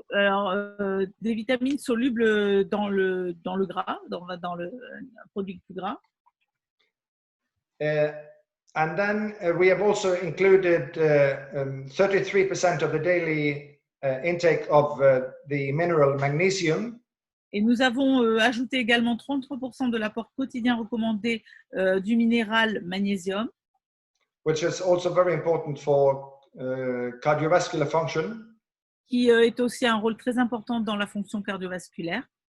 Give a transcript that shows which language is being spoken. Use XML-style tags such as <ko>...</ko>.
<fr>Alors, des vitamines solubles dans le gras, dans le produit plus gras.</fr> <en>And then we have also included 33% of the daily intake of the mineral magnesium.</en> <fr>Et nous avons ajouté également 33% de l'apport quotidien recommandé du minéral magnésium.</fr> <en>Which is also very important for cardiovascular function.</en> <fr>Qui est aussi un rôle très important dans la fonction cardiovasculaire.</fr>